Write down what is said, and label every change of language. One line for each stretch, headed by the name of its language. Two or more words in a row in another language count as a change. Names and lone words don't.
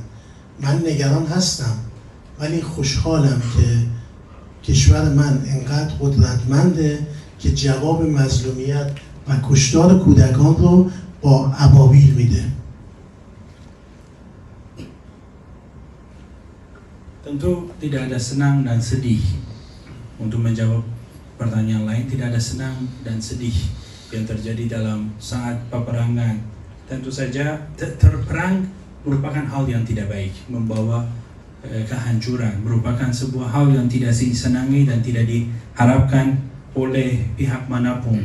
Persian: من نگران هستم ولی خوشحالم که کشور من انقدر قدرتمنده که جواب مظلومیت و کشتار کودکان رو با ابابیل میده.
Indonesian: Tentu tidak ada senang dan sedih. Untuk menjawab pertanyaan lain, tidak ada senang dan sedih yang terjadi dalam saat peperangan. Tentu saja terperang merupakan hal yang tidak baik, membawa kehancuran, merupakan sebuah hal yang tidak disenangi dan tidak diharapkan oleh pihak manapun.